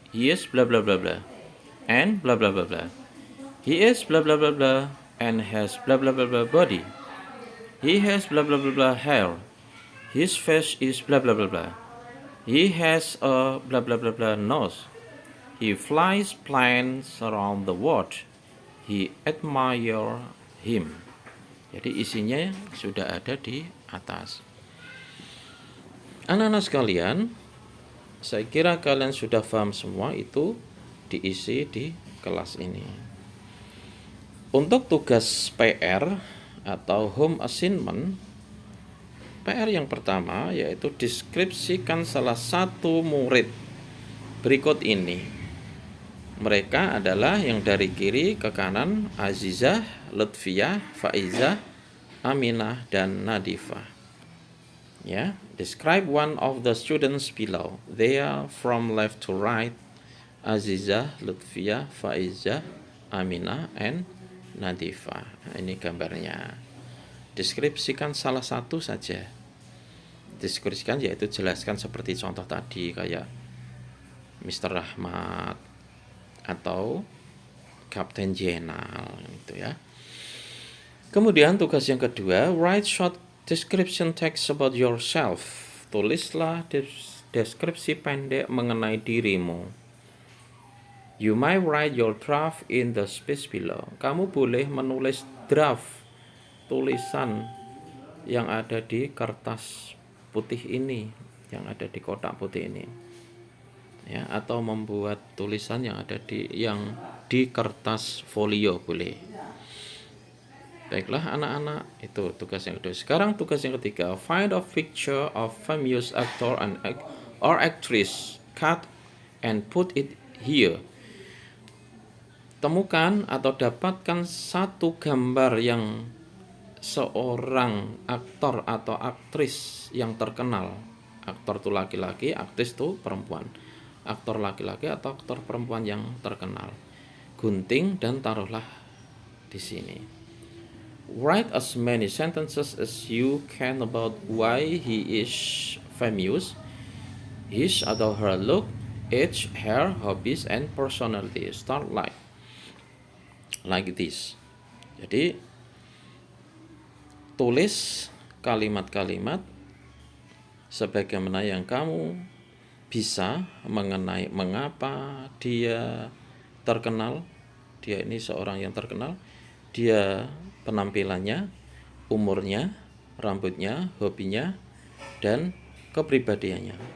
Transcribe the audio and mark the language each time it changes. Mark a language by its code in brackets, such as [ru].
[en] He is blah blah blah blah. And blah blah blah blah. He is blah blah blah blah and has blah blah blah blah body. He has blah blah blah blah hair. His face is blah blah blah blah. He has a blah blah blah blah nose. He flies planes around the world. He admire him. [id] Jadi isinya sudah ada di atas. Anak-anak sekalian, saya kira kalian sudah paham semua itu diisi di kelas ini. Untuk tugas PR atau home assignment, PR yang pertama yaitu deskripsikan salah satu murid berikut ini. Mereka adalah yang dari kiri ke kanan, Azizah, Lutfiyah, Faizah, Aminah, dan Nadifah. [en] Ya, describe one of the students below. They are from left to right. Azizah, Lutfiyah, Faizah, Aminah, and Nadifah. [id] Nah, ini gambarnya. Deskripsikan salah satu saja. Deskripsikan yaitu jelaskan seperti contoh tadi kayak Mr. Rahmat atau Kapten Jenal gitu ya. Kemudian tugas yang kedua, [en] write short description text about yourself. [id] Tulislah deskripsi pendek mengenai dirimu. [en] You may write your draft in the space below. [id] Kamu boleh menulis draft tulisan yang ada di kertas putih ini, yang ada di kotak putih ini. Ya, atau membuat tulisan yang ada di kertas folio boleh. Baiklah anak-anak, itu tugas yang kedua. Sekarang tugas yang ketiga, [en] find a picture of famous actor or actress, cut and put it here. [id] Temukan atau dapatkan satu gambar yang seorang aktor atau aktris yang terkenal. Aktor itu laki-laki, aktris itu perempuan. Aktor laki-laki atau aktor perempuan yang terkenal. Gunting dan taruhlah di sini. [en] Write as many sentences as you can about why he is famous, his [id] atau [en] her look, age, hair, hobbies, and personality. Start like this. [id] Jadi tulis kalimat-kalimat sebagaimana yang kamu bisa mengenai mengapa dia terkenal. Dia ini seorang yang terkenal. Dia penampilannya, umurnya, rambutnya, hobinya, dan kepribadiannya.